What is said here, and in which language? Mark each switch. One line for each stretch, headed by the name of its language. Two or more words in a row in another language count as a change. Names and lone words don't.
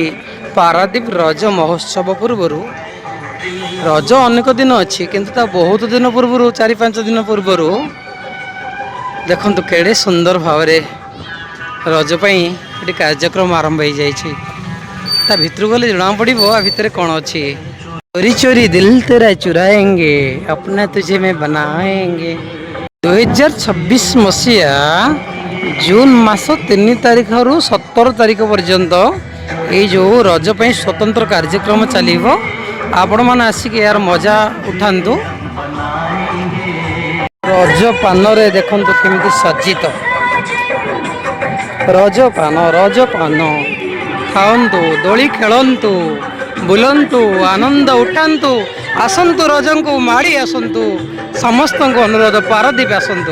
Odia: ପାରାଦୀପ ରଜ ମହୋତ୍ସବ ପୂର୍ବରୁ ରଜ ଅନେକ ଦିନ ଅଛି କିନ୍ତୁ ତା ବହୁତ ଦିନ ପୂର୍ବରୁ 4-5 ଦିନ ପୂର୍ବରୁ ଦେଖନ୍ତୁ କେଡ଼େ ସୁନ୍ଦର ଭାବରେ ରଜ ପାଇଁ ଏଠି କାର୍ଯ୍ୟକ୍ରମ ଆରମ୍ଭ ହେଇଯାଇଛି। ତା ଭିତରକୁ ଗଲେ ଜଣା ପଡ଼ିବ ଆ ଭିତରେ କ'ଣ ଅଛି।
Hindi: चोरी चोरी दिल तेरा चुराएंगे अपना तुझे मैं बनाएंगे
Odia: 2026 ମସିହା ଜୁନ୍ ମାସ 3 ତାରିଖରୁ 17 ତାରିଖ ପର୍ଯ୍ୟନ୍ତ ଏଇ ଯେଉଁ ରଜ ପାଇଁ ସ୍ୱତନ୍ତ୍ର କାର୍ଯ୍ୟକ୍ରମ ଚାଲିବ। ଆପଣମାନେ ଆସିକି ଏହାର ମଜା ଉଠାନ୍ତୁ। ରଜ ପାନରେ ଦେଖନ୍ତୁ କେମିତି ସଜ୍ଜିତ ରଜ ପାନ ଖାଆନ୍ତୁ ଦୋଳି ଖେଳନ୍ତୁ ବୁଲନ୍ତୁ ଆନନ୍ଦ ଉଠାନ୍ତୁ ଆସନ୍ତୁ ରଜଙ୍କୁ ମାଡ଼ି ଆସନ୍ତୁ ସମସ୍ତଙ୍କୁ ଅନୁରୋଧ ପାରାଦୀପ ଆସନ୍ତୁ।